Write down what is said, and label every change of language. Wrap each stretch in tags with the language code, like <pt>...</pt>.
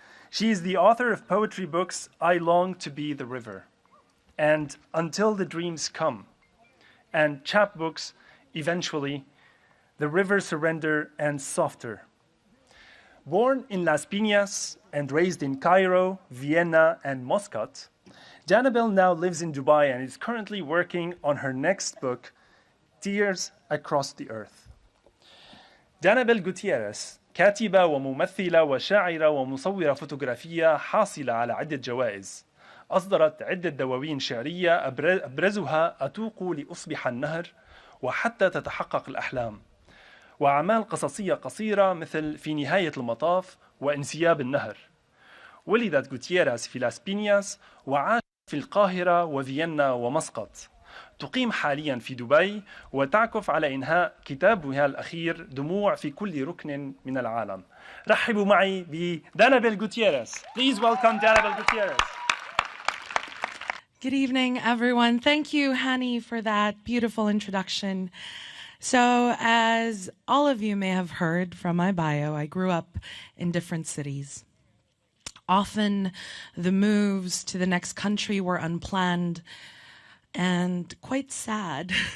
<en>She is the author of poetry books I Long to Be the River and Until the Dreams Come, and chapbooks eventually The River Surrender and Softer. Born in Las Piñas and raised in Cairo, Vienna, and Muscat, Danabelle now lives in Dubai and is currently working on her next book, Tears Across the Earth.</en> <ar>Danabelle Gutierrez كاتبة وممثلة وشاعرة ومصورة فوتوغرافية حاصلة على عدة جوائز. أصدرت عدة دواوين شعرية أبرزها أتوق لأصبح النهر وحتى تتحقق الأحلام، وأعمال قصصية قصيرة مثل في نهاية المطاف وانسياب النهر. ولدت غوتييريز في لاس بينياس وعاشت في القاهرة وفيينا ومسقط. تقيم حاليا في دبي وتعكف على إنهاء كتابها الأخير دموع في كل ركن من العالم. رحبوا معي بدانابيل غوتييريز.</ar> <en>Please welcome Danabelle Gutierrez. Good evening, everyone. Thank you, Hani, for that beautiful introduction. So, as all of you may have heard from my bio, I grew up in different cities. Often, the moves to the next country were unplanned and quite sad.</en>